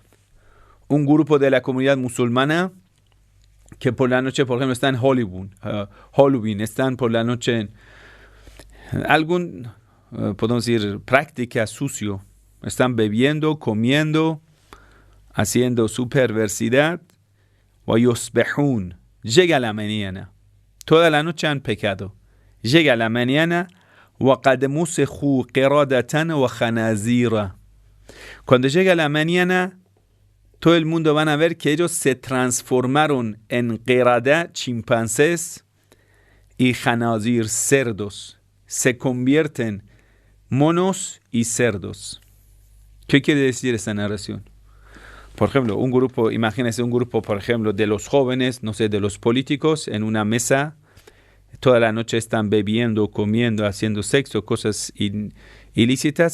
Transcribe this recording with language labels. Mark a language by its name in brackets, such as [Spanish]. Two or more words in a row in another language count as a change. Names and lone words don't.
[Spanish] Un grupo de la comunidad musulmana que por la noche, por ejemplo, está en Halloween, están por la noche en algún, podemos decir, práctica sucio. Están bebiendo, comiendo, haciendo su perversidad. وَيُصْبِحُونَ. Llega la mañana. Toda la noche han pecado. Llega la mañana. [Arabic] وَقَدْ مُسِخُوا قِرَادَةً وَخَنَازِيرًا. [Spanish] Cuando llega la mañana, todo el mundo van a ver que ellos se transformaron en qirada, chimpancés, y khanazir, cerdos. Se convierten monos y cerdos. ¿Qué quiere decir esta narración? Por ejemplo, imagínense un grupo, por ejemplo, de los jóvenes, no sé, de los políticos, en una mesa, toda la noche están bebiendo, comiendo, haciendo sexo, cosas ilícitas.